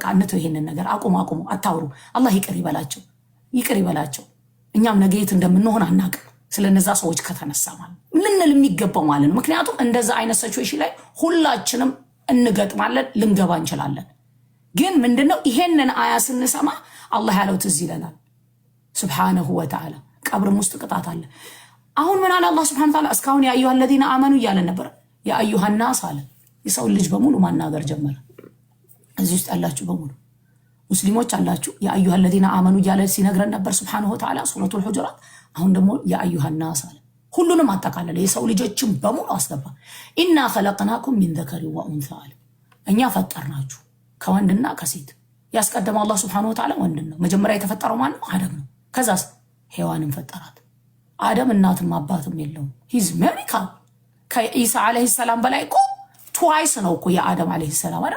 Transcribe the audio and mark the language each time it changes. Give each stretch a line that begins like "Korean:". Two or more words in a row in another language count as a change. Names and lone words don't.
Amharic: እንተው ይሄንን ነገር አቁሙ፣ አታውሩ። አላህ ይቅር ይበላቸው። እኛም ነገ የት እንደምንሆን አናውቅም። ስለነዛ ሰዎች ከተነሳ ማለት ልንል የሚገባው ማለት ነው። ምክንያቱም እንደዛ አይነት ሲቹዌሽን ላይ ሁላችንም እንገጥማለን፣ ልንገባ እንችላለን። ግን ምንድነው ይሄንን አያ ስንሰማ አላህ ያለው ትዝ ይለናል
Arabic: سبحانه وتعالى።
Amharic: ቀብርም ውስጥ ቅጣት አለ። አሁን ምን አለ አላህ
Arabic: سبحانه وتعالى?
Amharic: እስካሁን
Arabic: يا أيها الذين آمنوا
Amharic: እያለ ነበር።
Arabic: يا أيها الناس
Amharic: አለ። የሰው ልጅ በሙሉ ማናገር ጀመረ። እዚህ ውስጥ ያላችሁ በሙሉ ሙስሊሞች አላችሁ
Arabic: يا أيها الذين آمنوا
Amharic: እያለ ሲነግረን ነበር
Arabic: سبحانه وتعالى
Amharic: ሱረቱል ሁጁራት። አሁን ደግሞ
Arabic: يا أيها الناس
Amharic: አለ። ሁሉንም አጠቃለለ። የሰው ልጆችን በሙሉ አስገባ።
Arabic: إنا خلقناكم من ذكر وأنثى
Amharic: አለ። እኛ ፈጠርናችሁ ከወንድና ከሴት። ያስቀደመው አላህ
Arabic: سبحانه وتعالى
Amharic: ወንድን ነው። መጀመሪያ የተፈጠረው ማን ነው? አደም ነው። ከዛስ ሔዋንን ፈጠራት። አደም እናትም አባትም የለውም።
English: his miracle
Amharic: ከኢሳ
Arabic: عليه السلام
Amharic: በላይ እኮ ትዋይስ ነው እኮ የአደም
Arabic: عليه السلام
Amharic: አይደል?